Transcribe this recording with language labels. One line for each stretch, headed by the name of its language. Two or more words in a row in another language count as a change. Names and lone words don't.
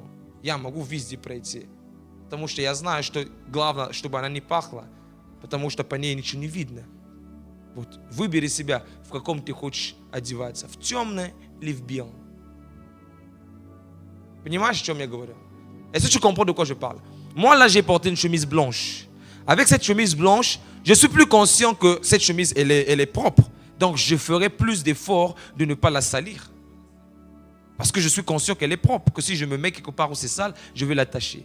Russian: Я могу везде пройти. Потому что я знаю, что главное, чтобы она не пахла, потому что по ней ничего не видно. Вот, выбери себя, в каком ты хочешь одеваться. В темное или в белом. Понимаешь, о чем я говорю?
French: Est-ce que tu comprends de quoi je parle? Moi, là, j'ai porté une chemise blanche. Avec cette chemise blanche, je suis plus conscient que cette chemise, elle est propre. Donc, je ferai plus d'efforts de ne pas la salir. Parce que je suis conscient qu'elle est propre. Que si je me mets quelque part où c'est sale, je vais l'attacher.